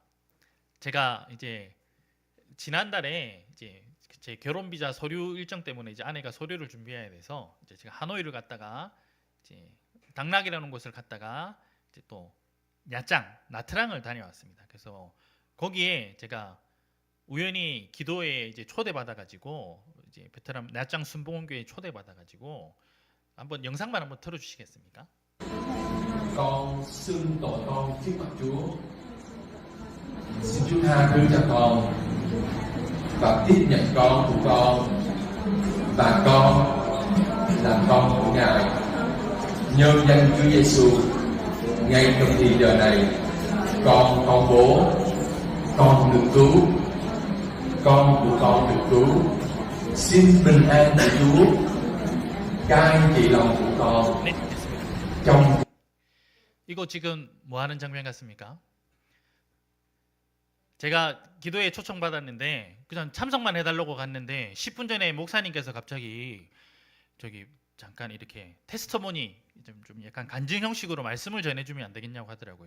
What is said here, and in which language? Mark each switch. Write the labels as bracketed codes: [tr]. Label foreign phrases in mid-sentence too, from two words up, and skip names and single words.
[ko] 제가 이제 지난달에 이제 제 결혼 비자 서류 일정 때문에 이제 아내가 서류를 준비해야 돼서 이제 제가 하노이를 갔다가 이제 당락이라는 곳을 갔다가 이제 또 나트랑을 다녀왔습니다. 그래서 거기에 제가 우연히 기도에 이제 초대받아가지고 이제 베트남 나짱 순복음교회 초대받아가지고 한번 영상만 한번 틀어주시겠습니까? [vi] Con xưng tội con trước mặt Chúa. Xin Chúa tha thứ cho con và tiếp nhận con của con và con là con của Ngài. Nhân danh Chúa Giêsu, ngay trong thì giờ này, con bố, con được cứu, con của con được cứu. Xin bình an của Chúa cai trị lòng của con. [ko] 네, 됐습니다. [vi] trong [ko] 이거 지금 뭐 하는 장면 같습니까? 제가 기도에 초청받았는데 그냥 참석만 해달라고 갔는데 10분 전에 목사님께서 갑자기 저기 잠깐 이렇게 테스트모니 좀 약간 간증 형식으로 말씀을 전해주면 안 되겠냐고 하더라고요.